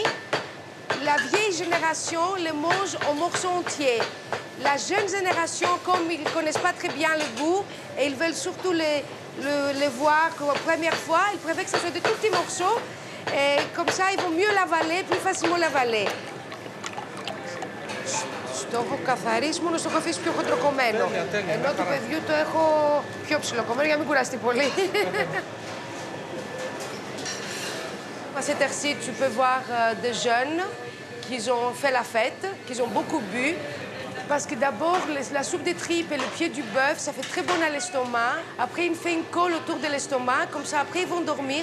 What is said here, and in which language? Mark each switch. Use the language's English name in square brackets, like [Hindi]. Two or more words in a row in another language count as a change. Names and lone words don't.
[French] La vieille génération le mange en morceaux entiers. La jeune génération, comme ils ne connaissent pas très bien le goût et ils veulent surtout le voir pour la première fois, ils préfèrent que ce soit de tout petits morceaux. Et comme ça, ils vont mieux l'avaler, plus facilement l'avaler. [Greek] Το έχω καθαρίσει, μόνο στο έχω αφήσει πιο χοντροκομμένο. Ενώ του παιδιού το έχω πιο ψιλοκομμένο για να μην κουραστεί πολύ. [French] À cette heure-ci, tu peux voir des jeunes qui ont fait la fête, qui ont beaucoup bu. Parce que d'abord, la soupe de tripes et le pied du bœuf, ça fait très bon à l'estomac. Après, il fait une colle autour de l'estomac. Comme ça, après, ils vont dormir.